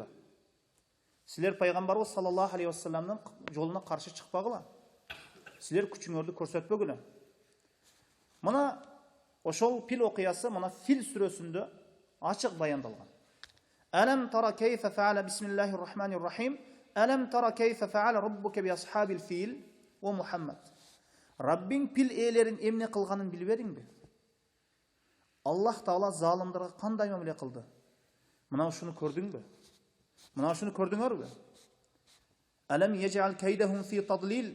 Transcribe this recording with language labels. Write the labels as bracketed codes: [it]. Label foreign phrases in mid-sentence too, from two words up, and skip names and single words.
[ky] Силер Пайгамбарыбыз [ar] صلى الله عليه وسلم [ky] жолуна каршы чыкпагыла. Силер күчүңөрдү көрсөтпөгүлө. Мына ошол пил окуясы мына Фил сүрөсүндө ачык баяндалган. [ar] ألم تر كيف فعل بسم الله الرحمن الرحيم. ألم تر كيف فعل ربك بأصحاب الفيل يا محمد. [ky] Раббиң пил ээлерин эмне кылганын билбедиңби? Аллах Таала залымдарга кандай мамиле кылды? Мына ушуну көрдүңбү? Мына ушуну көрдүңөрбү? [ar] ألم يجعل كيدهم في تضليل.